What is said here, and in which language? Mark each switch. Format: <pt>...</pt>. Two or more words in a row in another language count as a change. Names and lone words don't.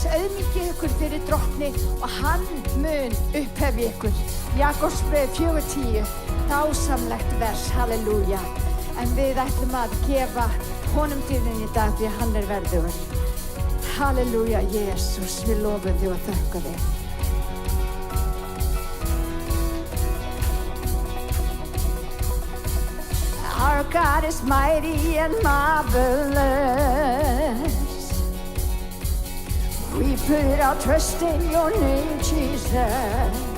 <is>Auðmýkið ykkur fyrir drottni og hann mun upphefja ykkur. Jakobsbreið 4:10. Dásamlegt vers. Halleluja. En við ætlum að gefa honum dýrðin í dag því að hann verðugur. Halleluja, Jesus, við lofum þig og þökkum þig.</is> <en>Our God is mighty and marvelous. We put our trust in your name, Jesus.</en>